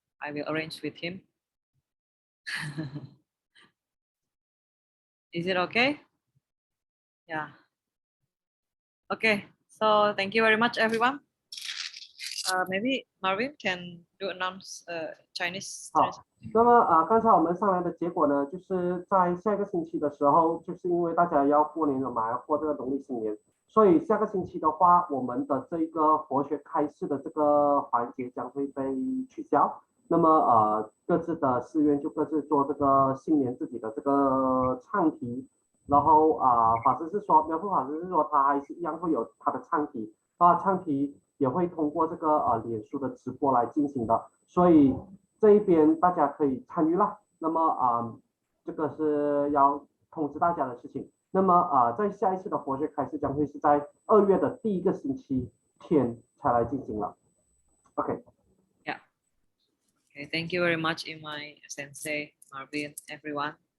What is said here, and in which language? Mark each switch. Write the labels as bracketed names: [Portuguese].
[English] I will arrange with him. Is it okay? Yeah. Okay. So thank you very much, everyone. Maybe Marvin can do announce Chinese. [Chinese] 好，那么刚才我们上来的结果呢，就是在下个星期的时候，就是因为大家要过年了嘛，要过这个农历新年，所以下个星期的话，我们的这个佛学开示的这个环节将会被取消。那么各自的寺院就各自做这个新年自己的这个唱题，然后法师是说，苗峰法师是说他还是一样会有他的唱题，唱题也会通过这个脸书的直播来进行的，所以这一边大家可以参与啦。那么这个是要通知大家的事情。那么在下一次的佛学开示将会是在2月的第1个星期天才来进行了。 OK。 [English] Okay, thank you very much, Imai, Sensei, Marvin, everyone.